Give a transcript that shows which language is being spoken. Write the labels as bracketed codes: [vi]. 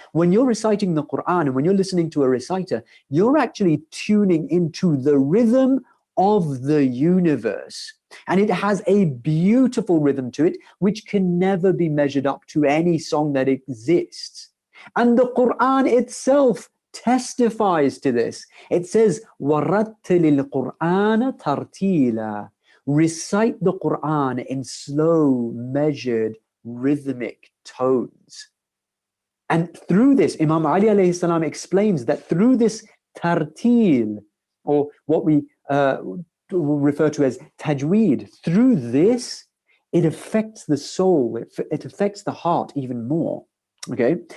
[en] When you're reciting the Quran and when you're listening to a reciter, you're actually tuning into the rhythm of the universe. And it has a beautiful rhythm to it, which can never be measured up to any song that exists. And the Quran itself testifies to this. It says, [ar] وَرَتِّلِ الْقُرْآنَ تَرْتِيلًا. [en] Recite the Quran in slow, measured, rhythmic tones. And through this, Imam Ali alayhi salam explains that through this tartil, or what we refer to as tajweed, through this, it affects the soul, it affects the heart even more, okay?